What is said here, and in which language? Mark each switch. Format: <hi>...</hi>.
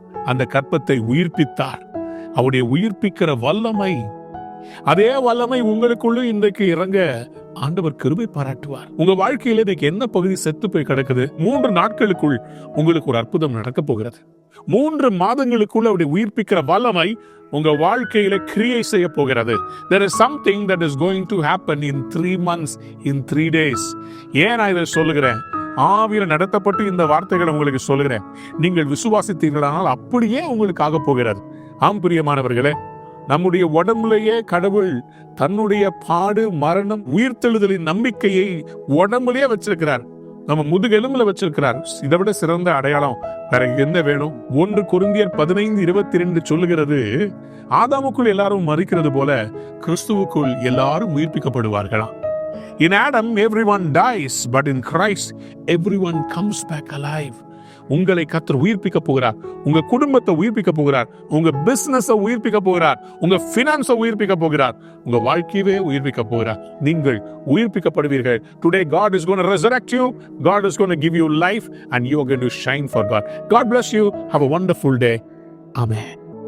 <ta>அந்த கற்பத்தை உயிர்ப்பித்தார். அவருடைய உயிர்ப்பிக்கிற வல்லமை, அதே வல்லமை உங்களுக்குள்ள இன்றைக்கு இறங்க ஆண்டவர் கிருபை பாராட்டுவார். உங்க வாழ்க்கையில இன்னைக்கு என்ன பகுதி செத்து போய் கிடக்குது? 3 நாட்களுக்குள் உங்களுக்கு ஒரு அற்புதம் நடக்க போகிறது. 3 மாதங்களுக்குள்ள அவருடைய உயிர்ப்பிக்கிற வல்லமை உங்க வாழ்க்கையில கிரியை செய்ய போகிறது.</ta> <en>There is something that is going to happen in 3 months, in 3 days.</en> <ta>ஏன் நான் இதை சொல்லுகிறேன்? ஆவியில நடத்தப்பட்டு இந்த வார்த்தைகளை உங்களுக்கு சொல்லுகிறேன். நீங்கள் விசுவாசித்தீர்களானால் அப்படியே உங்களுக்கு ஆக போகிறது. ஆம் பிரியமானவர்களே, நம்முடைய உடம்புலேயே கடவுள் தன்னுடைய பாடு, மரணம், உயிர்த்தெழுதலின் நம்பிக்கையை உடம்புலயே வச்சிருக்கிறார். நம்ம முதுகெலும்புல வச்சிருக்கிறார். இதை விட சிறந்த அடையாளம் வேற என்ன வேணும்? 1 கொரிந்தியர் 15:22 சொல்லுகிறது, ஆதாமுக்குள் எல்லாரும் மரிக்கிறது போல கிறிஸ்துவுக்குள் எல்லாரும் உயிர்ப்பிக்கப்படுவார்களாம்.</ta> <en>In Adam everyone dies, but in Christ everyone comes back alive.</en> <ta>உங்களை கர்த்தர் உயிர்ப்பிக்க போகிறார். உங்க குடும்பத்தை உயிர்ப்பிக்க போகிறார். உங்க பிசினஸ் உயிர்ப்பிக்க போகிறார். உங்க பினான்ஸை உயிர்ப்பிக்க போகிறார். உங்க வாழ்க்கையவே உயிர்ப்பிக்க போகிறார். நீங்கள் உயிர்ப்பிக்கப்படுவீர்கள்.</ta> <en>Today God is going to resurrect you. God is going to give you life and you are going to shine for God. God bless you. Have a wonderful day. Amen.</en>